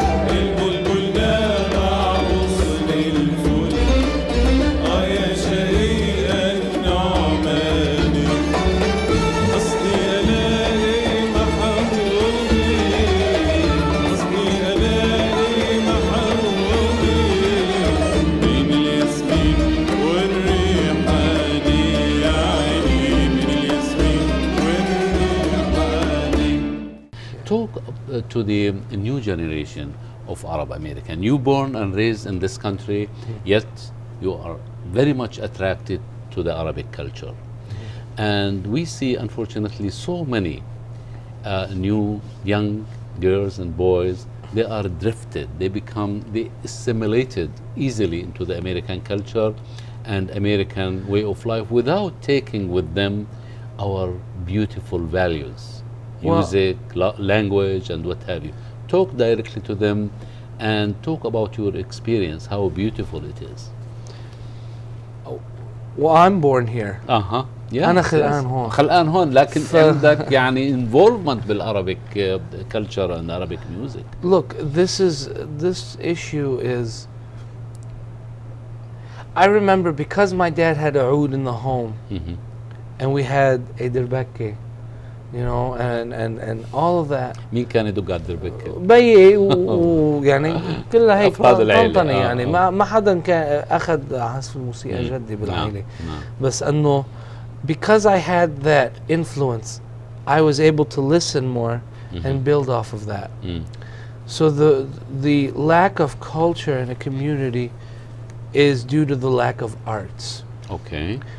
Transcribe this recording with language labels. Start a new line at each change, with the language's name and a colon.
Arabic: البلبل ناغا غصن الفل يا شيء النعمان قصدي الاقي محبوبي قصدي الاقي محبوبي بين الياسمين والريحاني يا عيني بين الياسمين والريحاني.
English: Talk to the new generation of Arab American. You born and raised in this country, yet you are very much attracted to the Arabic culture. And we see, unfortunately, so many new young girls and boys, they are drifted, they assimilated easily into the American culture and American way of life without taking with them our beautiful values, Well- music, language, and what have you. Talk directly to them and talk about your experience, how beautiful it is. Well, I'm born here. اها
Arabic: أنا خلقان هون. خلقان هون لكن عندك يعني involvement بالعربيك
English: culture and Arabic music. Look, this issue is. I remember because my dad had a oud in the home, Mhm. and we had a derbeke, you know, and all of that.
Arabic: مين كان يدق على الدربكة؟ بيي ويعني كلها هيك أفراد العيلة. طنطنة يعني ما حدا كان أخذ عزف الموسيقى جدي بالعائلة. نعم. بس انه
English: because I had that influence, I was able to listen more and build off of that. Mm. So the lack of culture in a community is due to the lack of arts. Okay.